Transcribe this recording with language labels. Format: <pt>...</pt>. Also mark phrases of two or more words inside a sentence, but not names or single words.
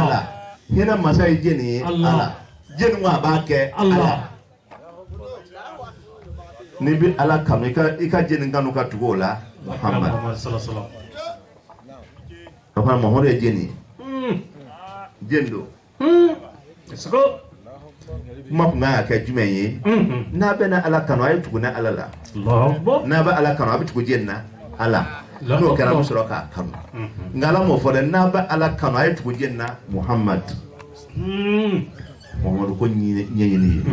<bm>Ala hinɛ masa ye jeni ye Allah. Ala jeni ko a b'a kɛ Allah. n'i bɛ Ala kanu i ka jeni kanu ka tugu o la Muhammad sallallahu o fana Muhammad ye jeni jeni do</bm> <en>let's go</en> <bm>kuma kun kan ka kɛ jumɛn ye n'a bɛ na Ala kanu a ye tugu na Ala la</bm> <ar>الله أكبر</ar> <bm>n'a bɛ Ala kanu a bɛ tugu jeni na Ala n'o kɛra a bɛ sɔrɔ k'a kanu nka Ala m'o fɔ dɛ n'a bɛ Ala kanu a ye tugu jeni na Muhammad Muhammadu ko ɲɛɲini ye</bm>